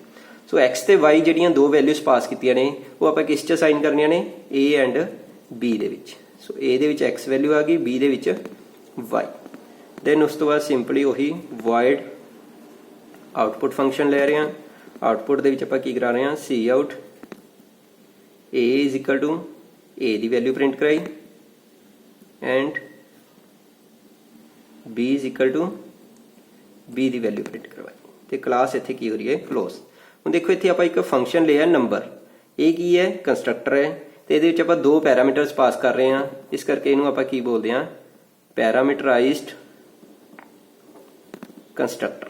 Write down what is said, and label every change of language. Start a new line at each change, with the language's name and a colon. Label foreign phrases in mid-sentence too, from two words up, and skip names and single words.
Punjabi: ਸੋ x ਤੇ y ਜਿਹੜੀਆਂ ਦੋ
English: values pass
Punjabi: ਕੀਤੀਆਂ ਨੇ ਉਹ ਆਪਾਂ ਕਿਸ 'ਚ ਅਸਾਈਨ ਕਰਨੀਆਂ ਨੇ, a ਐਂਡ b ਦੇ ਵਿੱਚ। ਸੋ a ਦੇ ਵਿੱਚ x ਵੈਲਿਊ ਆ ਗਈ, b ਦੇ ਵਿੱਚ y। ਦੈਨ ਉਸ ਤੋਂ ਬਾਅਦ ਸਿੰਪਲੀ ਉਹੀ
English: void output function
Punjabi: ਲੈ ਰਹੇ ਹਾਂ। ਆਊਟਪੁੱਟ ਦੇ ਵਿੱਚ ਆਪਾਂ ਕੀ ਕਰਾ ਰਹੇ ਹਾਂ,
English: cout a is equal to a
Punjabi: ਦੀ
English: value print
Punjabi: ਕਰਾਈ
English: and b is equal to b
Punjabi: ਦੀ
English: value print
Punjabi: ਕਰਵਾਈ, ਤੇ ਕਲਾਸ ਇੱਥੇ ਕੀ ਹੋ ਰਹੀ ਹੈ, ਕਲੋਜ਼। ਹੁਣ ਦੇਖੋ ਇੱਥੇ ਆਪਾਂ ਇੱਕ ਫੰਕਸ਼ਨ ਲਿਆ ਨੰਬਰ, ਇਹ ਕੀ ਹੈ, ਕੰਸਟਰਕਟਰ ਹੈ, ਤੇ ਇਹਦੇ ਵਿੱਚ ਆਪਾਂ ਦੋ
English: parameters pass
Punjabi: ਕਰ ਰਹੇ ਹਾਂ, ਇਸ ਕਰਕੇ ਇਹਨੂੰ ਆਪਾਂ ਕੀ ਬੋਲਦੇ ਹਾਂ,
English: parameterized constructor.